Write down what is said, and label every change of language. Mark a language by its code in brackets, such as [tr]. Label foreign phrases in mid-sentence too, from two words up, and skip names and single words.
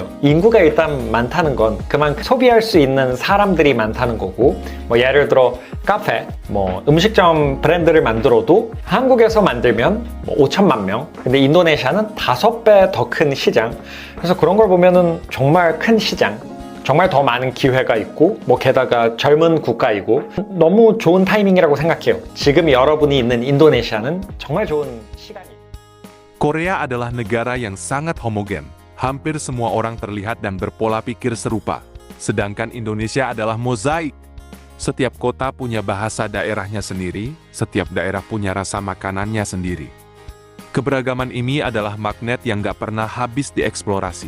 [ko] 인구가 일단 많다는 건 그만큼 소비할 수 있는 사람들이 많다는 거고, 뭐 예를 들어 카페, 뭐 음식점 브랜드를 만들어도 한국에서 만들면 뭐 5천만 명. 근데 인도네시아는 5배 더 큰 시장. 그래서 그런 걸 보면은 정말 큰 시장, 정말 더 많은 기회가 있고, 뭐 게다가 젊은 국가이고 너무 좋은 타이밍이라고 생각해요. 지금 여러분이 있는 인도네시아는 정말 좋은 시간이에요. [id] Korea adalah negara yang sangat homogen. Hampir semua orang terlihat dan berpola pikir serupa. Sedangkan Indonesia adalah mozaik. Setiap kota punya bahasa daerahnya sendiri, setiap daerah punya rasa makanannya sendiri. Keberagaman ini adalah magnet yang gak pernah habis dieksplorasi.